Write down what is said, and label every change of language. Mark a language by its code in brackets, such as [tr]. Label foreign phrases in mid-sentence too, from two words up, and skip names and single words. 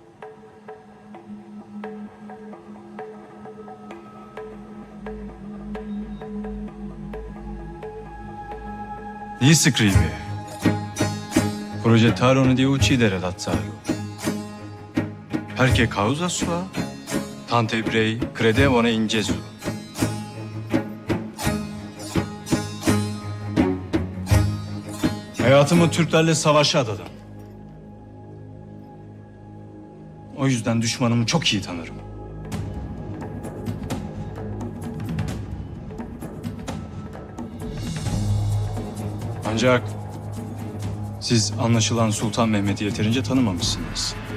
[it] Gli scrive: progettarono di uccidere Lazzaro, perché causa sua tanti ebrei credevano in Gesù. [tr] Hayatımı Türklerle savaşa adadım. O yüzden düşmanımı çok iyi tanırım. Ancak siz anlaşılan Sultan Mehmet'i yeterince tanımamışsınız.